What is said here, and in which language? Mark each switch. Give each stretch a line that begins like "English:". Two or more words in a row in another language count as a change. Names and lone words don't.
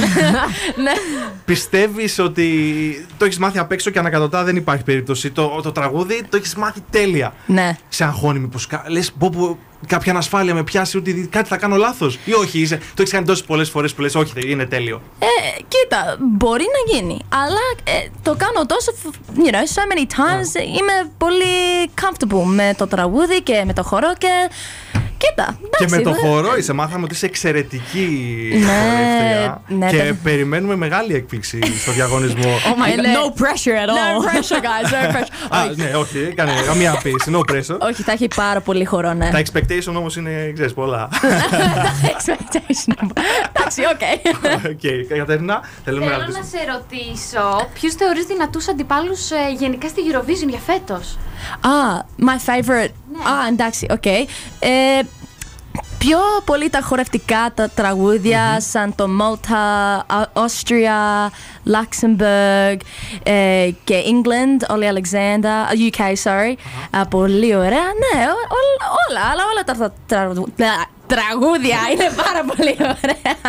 Greek: Πιστεύεις ότι το έχεις μάθει απ' έξω και ανακατοτά δεν υπάρχει περίπτωση? Το τραγούδι το έχεις μάθει τέλεια. Ναι. Σε αγχώνει μήπως λες πω κάποια ανασφάλεια με πιάσει ότι κάτι θα κάνω λάθος? Ή όχι, το έχεις κάνει τόσες πολλές φορές που λες όχι, είναι τέλειο? Κοίτα, μπορεί να γίνει. Αλλά το κάνω τόσο,
English: so many times.
Greek: Είμαι πολύ comfortable με το τραγούδι και με το χορό και... Κοίτα, εντάξει, και με το χορό μάθαμε ότι είσαι εξαιρετική χορεύτρια. Και περιμένουμε μεγάλη έκπληξη στο διαγωνισμό.
English: Oh my God, no pressure at all. No pressure, guys, no pressure.
Greek: Ναι, όχι, κάνε καμία πίεση,
English: no pressure.
Greek: Όχι, θα έχει πάρα πολύ χορό, ναι. Τα expectation όμως είναι, ξέρεις, πολλά. Τα expectation, εντάξει, οκ. Κατερίνα, θέλω να σε ρωτήσω, ποιους θεωρείς δυνατούς αντιπάλους γενικά στη Eurovision για φέτος?
English: My favorite.
Greek: Εντάξει, οκ. Πιο πολύ τα χορευτικά τα τραγούδια σαν το Malta, Austria, Luxembourg και England, Olly Alexander, UK, sorry. Πολύ ωραία, ναι, όλα τα τραγούδια είναι πάρα πολύ ωραία.